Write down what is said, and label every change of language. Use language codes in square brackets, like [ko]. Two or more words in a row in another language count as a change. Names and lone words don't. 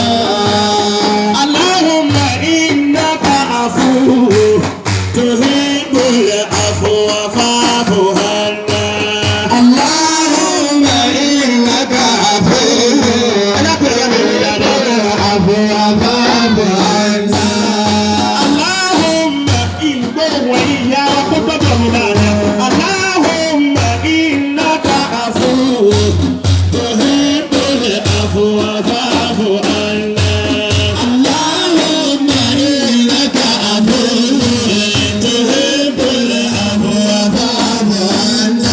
[ar] اللهم إنك عفو تحب العفو فاعف عنا. اللهم إنك عفو تحب العفو فاعف عنا. [yo] Allahumma ìgbóhùn ìyá kó gbọ́dọ̀ mi lára. [ar] اللهم إنك عفو تحب العفو فاعف عنا. اللهم إنك عفو تحب العفو فاعف عنا.